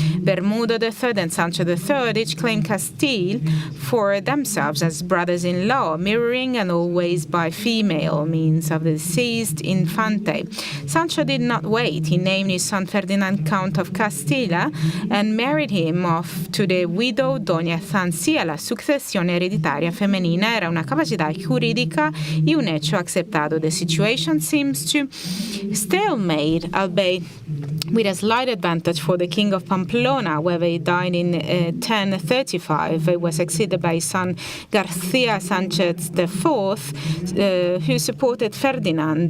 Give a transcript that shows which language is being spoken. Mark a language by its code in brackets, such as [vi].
[en] Bermudo III and Sancho III each claimed Castile for themselves as brothers-in-law, mirroring and always by female means of the deceased Infante. Sancho did not wait. He named his son Ferdinand Count of Castilla and married him off to the widow Doña Sancia. [es] La successione hereditaria femenina era una capacidad jurídica y un hecho aceptado. [en] The situation seems to stalemate, albeit with a slight advantage for the king of Pamplona, where he died in 1035. He was succeeded by his son Garcia Sanchez IV, who supported Ferdinand.